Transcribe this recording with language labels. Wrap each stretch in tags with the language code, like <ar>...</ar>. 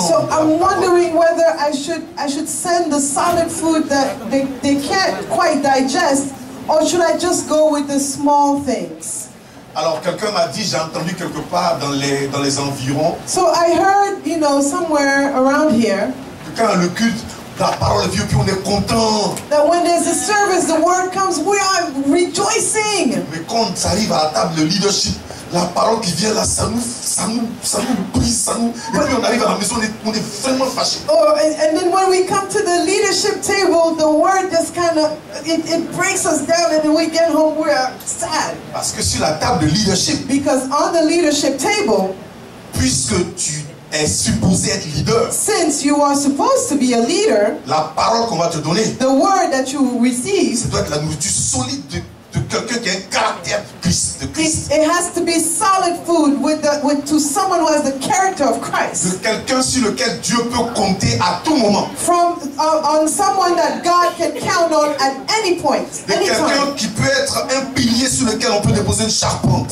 <en>So I'm wondering whether I should send the solid food that they can't quite digest, or should I just go with the small things?</en> <fr>Alors quelqu'un m'a dit, j'ai entendu quelque part dans les environs.</fr> <en>So I heard, somewhere around here,</en> <fr>que quand le culte, la parole vient, puis on est content.</fr> <en>that when there's a service, the word comes, we are rejoicing.</en> <fr>Mais quand ça arrive à la table de leadership, la parole qui vient là, ça nous brise, et puis on arrive à la maison, on est vraiment fâché.</fr> <en>And then when we come to the leadership table, the word just kind of, it breaks us down, and then we get home, we're sad.</en> <fr>Parce que sur la table de leadership,</fr> <en>Because on the leadership table,</en> <fr>puisque tu es supposé être leader,</fr> <en>since you are supposed to be a leader,</en> <fr>la parole qu'on va te donner,</fr> <en>the word that you receive,</en> <fr>ça doit être la nourriture solide de quelqu'un qui a un caractère de Christ.</fr> <en>It has to be solid food to someone who has the character of Christ.</en> <fr>De quelqu'un sur lequel Dieu peut compter à tout moment.</fr> <en>On someone that God can count on at any point,</en> <fr>De quelqu'un qui peut être un pilier sur lequel on peut déposer une charpente.</fr>